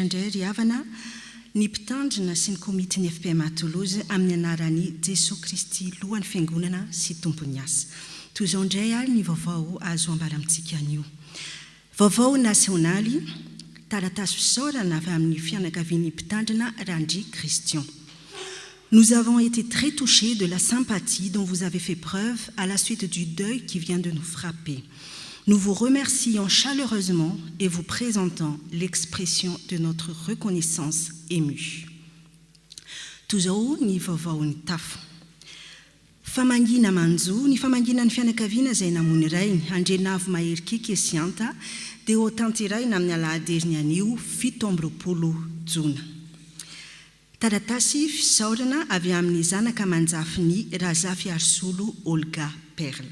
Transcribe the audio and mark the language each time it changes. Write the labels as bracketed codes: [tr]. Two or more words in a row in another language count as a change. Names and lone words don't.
[mg] indray ry havana ny mpitandrina sy ny komity ny FPM Toulouse amin'ny anaran'i Jesosy Kristy lohan'ny fiangonana sy tompony asa. Toy izao indray ary ny vaovao azo ambara amintsika anio. Vaovao nasionaly taratasy fisaorana avy amin'ny fianakavian'ny mpitandrina Randry Christian. [fr] Nous avons été très touchés de la sympathie dont vous avez fait preuve à la suite du deuil qui vient de nous frapper. Nous vous remercions chaleureusement et vous présentons l'expression de notre reconnaissance émue. [mg] Tozao ny vaovao ny tafo. Famangina manjo, ny famangina ny fianakaviana izay namony iray, Andrenavo Mahery Kekesianta, dia ho tanty iray amin'ny alahady heriny anio 17 Jona. Taratasy fisaorana avy amin'ny zanaka manjafiny Razafy Arsolo Olga Perla.